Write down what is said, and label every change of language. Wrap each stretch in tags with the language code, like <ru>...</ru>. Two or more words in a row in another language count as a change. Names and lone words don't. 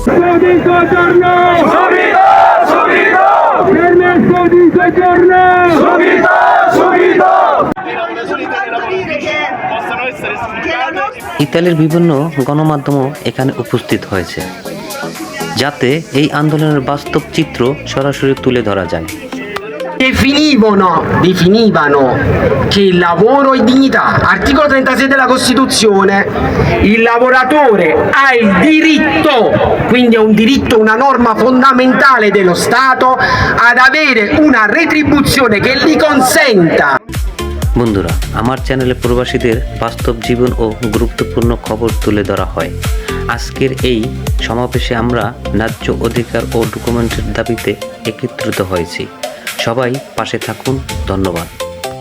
<bn>ইতালির বিভিন্ন গণমাধ্যমও এখানে উপস্থিত হয়েছে, যাতে এই আন্দোলনের বাস্তব চিত্র সরাসরি তুলে ধরা যায়।</bn> <it>definivano che il lavoro è dignità. Articolo 36 della Costituzione: il lavoratore ha il diritto, quindi è un diritto, una norma fondamentale dello Stato, ad avere una retribuzione che gli consenta.</it> <bn>বন্ধুরা, আমার চ্যানেলে প্রবাসীদের বাস্তব জীবন ও গুরুত্বপূর্ণ খবর তুলে ধরা হয়। আজকের এই সমাবেশে আমরা ন্যায্য অধিকার ও ডকুমেন্টের দাবিতে একত্রিত হয়েছি। সবাই পাশে থাকুন। ধন্যবাদ।</bn>